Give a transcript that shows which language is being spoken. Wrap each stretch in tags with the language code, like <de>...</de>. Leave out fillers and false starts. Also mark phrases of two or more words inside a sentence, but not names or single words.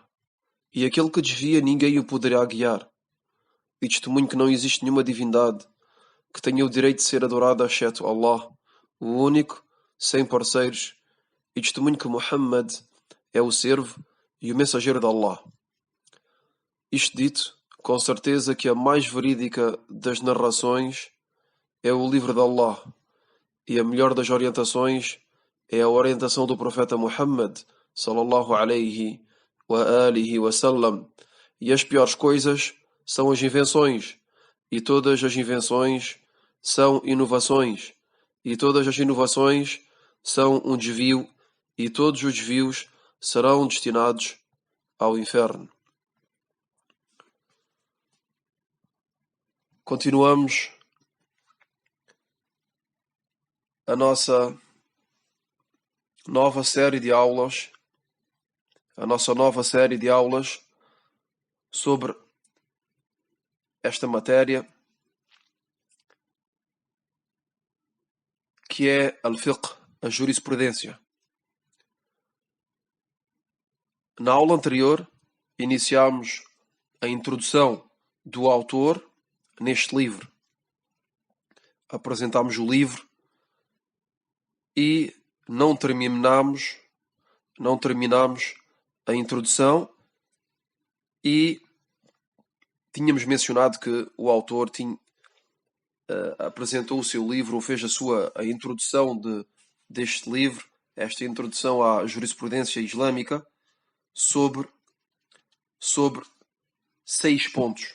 <pt>E aquele que desvia, ninguém o poderá guiar. E testemunho que não existe nenhuma divindade que tenha o direito de ser adorada exceto Allah, o único, sem parceiros, e testemunho que Muhammad é o servo e o mensageiro de Allah. Isto dito, com certeza que a mais verídica das narrações é o livro de Allah, e a melhor das orientações é a orientação do profeta Muhammad,</pt> <ar>صلى الله عليه وآله وسلم,</ar> <pt>e as piores coisas são as invenções, e todas as invenções são inovações, e todas as inovações são um desvio, e todos os desvios serão destinados ao inferno. Continuamos a nossa nova série de aulas, sobre esta matéria, que é al-fiqh, a jurisprudência. Na aula anterior, iniciámos a introdução do autor neste livro. Apresentámos o livro e não terminámos a introdução, e tínhamos mencionado que o autor apresentou o seu livro, ou fez a introdução deste livro, esta introdução à jurisprudência islâmica, sobre 6 pontos.</pt>